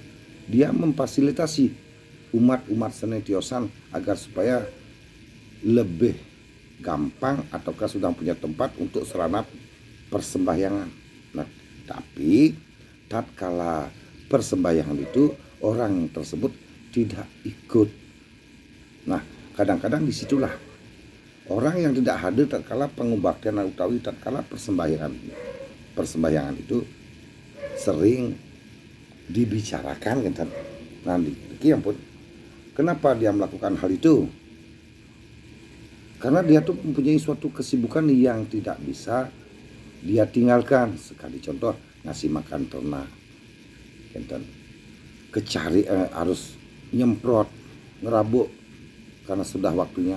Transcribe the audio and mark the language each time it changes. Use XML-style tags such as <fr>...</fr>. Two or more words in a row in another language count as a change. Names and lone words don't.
<id>Dia memfasilitasi umat-umat sanitiosan agar supaya lebih gampang ataukah sudah punya tempat untuk sarana persembahyangan. Nah, tapi tatkala persembahyangan itu orang tersebut tidak ikut. Nah, kadang-kadang disitulah orang yang tidak hadir tatkala pengubaktian utawi tatkala persembahyangan itu sering dibicarakan kan. Nah, ampun, kenapa dia melakukan hal itu? Karena dia tuh mempunyai suatu kesibukan yang tidak bisa dia tinggalkan. Sekali contoh, ngasih makan ternak, kecari harus nyemprot, ngerabuk karena sudah waktunya.</id>